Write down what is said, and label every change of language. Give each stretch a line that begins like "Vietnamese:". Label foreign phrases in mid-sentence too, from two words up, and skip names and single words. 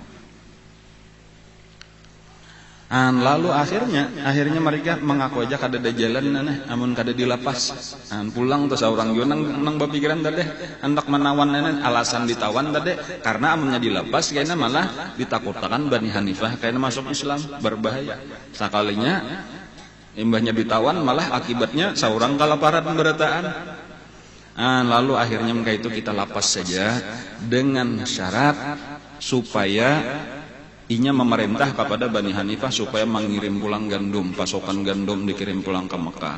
Banjar: Lalu akhirnya mereka mengaku aja kada ada jalan, amun kada dilapas. Pulang tuh seorang juga nang berpikiran tadi hendak menawan alasan ditawan tadi karena amunnya dilapas kayaknya malah ditakutkan Bani Hanifah kayaknya masuk Islam berbahaya. Sekalinya imbahnya ditawan malah akibatnya seorang kelaparan berataan. Lalu akhirnya mereka itu kita lapas saja dengan syarat supaya inya memerintah kepada Bani Hanifah supaya mengirim pulang gandum, pasokan gandum dikirim pulang ke Mekah.